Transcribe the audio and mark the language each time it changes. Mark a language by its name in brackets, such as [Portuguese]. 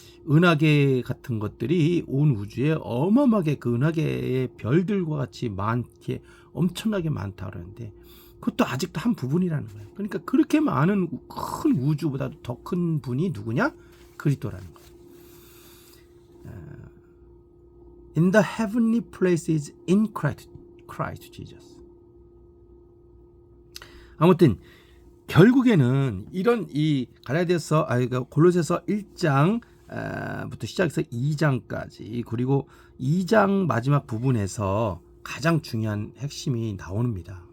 [Korean] 은하계 같은 것들이 온 우주에 어마어마하게 그 은하계의 별들과 같이 많게 엄청나게 많다 그러는데 그것도 아직도 한 부분이라는 거예요. 그러니까 그렇게 많은 큰 우주보다도 더 큰 분이 누구냐? 그리스도라는 거예요. [English] In the heavenly places in Christ Jesus. [Korean] 아무튼 결국에는 이런 이 갈라디아서 골로새서 1장부터 시작해서 2장까지 그리고 2장 마지막 부분에서 가장 중요한 핵심이 나옵니다.